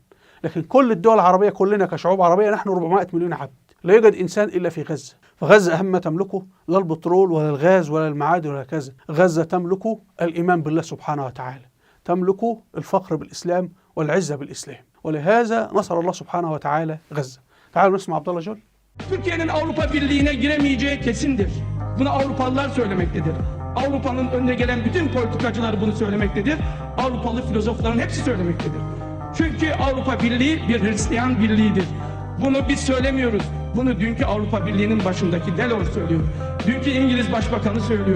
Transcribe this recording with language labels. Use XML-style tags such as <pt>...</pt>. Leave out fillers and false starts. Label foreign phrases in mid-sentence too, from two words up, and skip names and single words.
<ar>لكن كل الدول العربية كلنا كشعوب عربية نحن 400 مليون عبد، لا يوجد إنسان إلا في غزة. فغزة أهم ما تملكه لا البترول ولا الغاز ولا المعادن ولا كذا، غزة تملك الإيمان بالله سبحانه وتعالى، تملك الفخر بالإسلام والعزة بالإسلام. ولهذا نصر الله سبحانه وتعالى غزة. تعالوا نسمع عبد الله جول.</ar> <tr>Türkiye'nin Avrupa Birliği'ne giremeyeceği kesindir. Bunu Avrupalılar söylemektedir. Avrupa'nın önüne gelen bütün politikacılar bunu söylemektedir. Avrupalı filozofların hepsi söylemektedir. Çünkü Avrupa Birliği bir Hristiyan birliğidir. Bunu biz söylemiyoruz. Bunu dünkü Avrupa Birliği'nin başındaki Delors söylüyor. Dünkü İngiliz Başbakanı söylüyor.</tr>